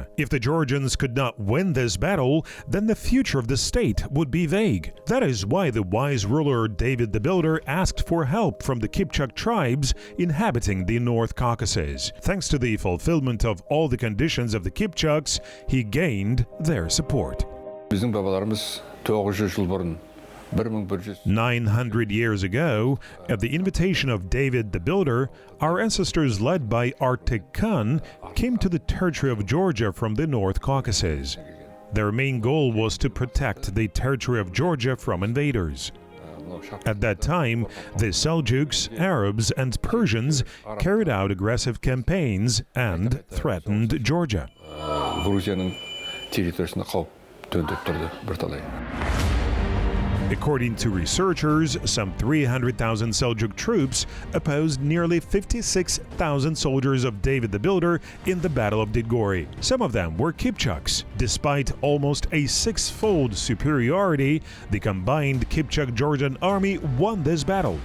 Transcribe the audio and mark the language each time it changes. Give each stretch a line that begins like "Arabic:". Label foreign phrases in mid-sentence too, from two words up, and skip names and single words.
English: If the Georgians could not win this battle, then the future of the state would be vague. That is why the wise ruler David the Builder asked for help from the Kipchak tribes inhabiting the North Caucasus. Thanks to the fulfillment of all the conditions of the Kipchaks, he gained their support.
Kazakh: Біздің бабаларымыз 900 жыл бұрын
English: 900 years ago, at the invitation of David the Builder, our ancestors led by Artik Khan came to the territory of Georgia from the North Caucasus. Their main goal was to protect the territory of Georgia from invaders. At that time, the Seljuks, Arabs, and Persians carried out aggressive campaigns and threatened Georgia.
Kazakh: Грузияның территориясына қауіп төндіріп тұрды бірталай.
English: According to researchers, some 300,000 Seljuk troops opposed nearly 56,000 soldiers of David the Builder in the Battle of Didgori. Some of them were Kipchaks. Despite almost a six-fold superiority, the combined Kipchak-Georgian army won this battle.